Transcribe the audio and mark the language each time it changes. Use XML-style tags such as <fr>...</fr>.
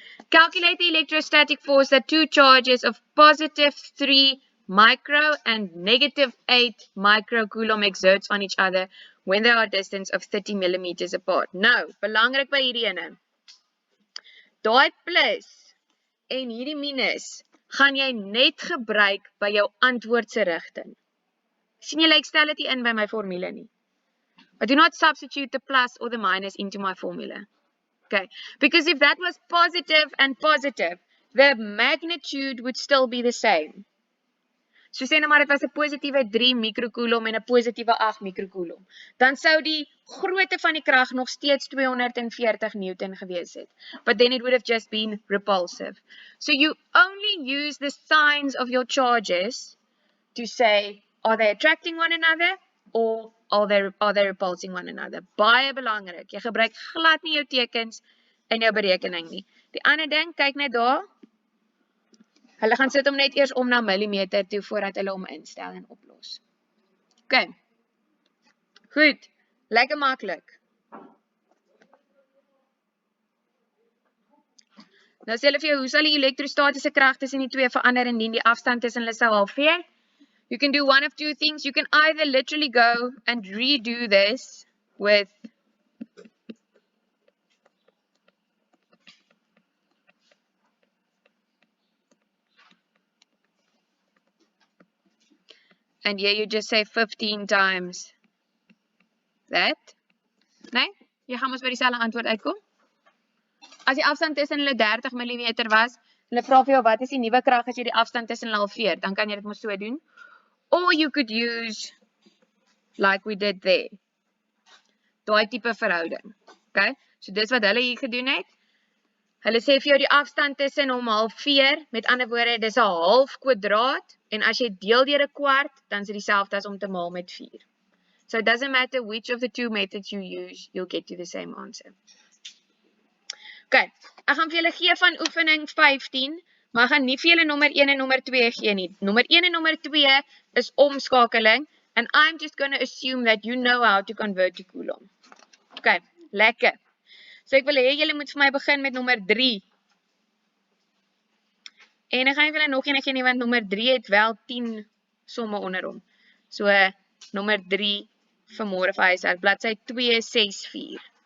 <en>Calculate the electrostatic force that two charges of positive 3 micro and negative 8 microcoulomb exerts on each other when they are a distance of 30 millimeters apart.</en> <af>Nou, belangrik by hierdie ene. Daai plus en hierdie minus gaan jy net gebruik by jou antwoordse rigting. Sien julle, ek stel dit nie in by my formule nie.</af> <en>I do not substitute the plus or the minus into my formula. Okay, because if that was positive and positive, the magnitude would still be the same.</en> <af>So sê nou maar dit was 'n positiewe 3 mikrocoulomb en 'n positiewe 8 mikrocoulomb. Dan sou die grootte van die krag nog steeds 240 Newton gewees het.</af> <en>But then it would have just been repulsive. So you only use the signs of your charges to say, are they attracting one another or are they repulsing one another?</en> <af>Baie belangrik. Jy gebruik glad nie jou tekens in jou berekening nie. Die ander ding, kyk net daar. Hulle gaan sit hom net eers om na millimeter toe voordat hulle hom instel en oplos. OK. Goed. Lekker maklik. Nou sê hulle vir jou, hoe sal die elektrostatiese krag tussen die twee verander indien die afstand tussen hulle sou halveer?</af> <en>You can do one of two things. You can either literally go and redo this with and here you just say 15 times that.</en> <af>Nee? Jy gaan ons by dieselfde antwoord uitkom. As die afstand tussen hulle 30 mm was, hulle vra vir jou wat is die nuwe krag as jy die afstand tussen hulle halveer, dan kan jy dit mos so doen.</af> <en>Or you could use, like we did there,</en> <af>daai tipe verhouding. Okay? So dis wat hulle hier gedoen het. Hulle sê vir jou die afstand tussen hom halveer, met ander woorde, dis 'n half kwadraat, en as jy deel deur 'n kwart, dan is dit dieselfde as om te maal met 4.</af> <en>So it doesn't matter which of the two methods you use, you'll get to the same answer.</en> <af>Okay, ek gaan vir julle gee van oefening 15, maar ek gaan nie vir julle nommer 1 en nommer 2 gee nie. Nommer 1 en nommer 2 is omskakeling,</af> <en>and I'm just going to assume that you know how to convert to coulomb.</en> <af>Okay, lekker. So ek wil hê julle moet vir my begin met nommer 3. En ek gaan vir julle nog een gee nie, want nommer 3 het wel 10 somme onder hom. So nommer 3 vir môre vir huishoud, bladsy 264.</af>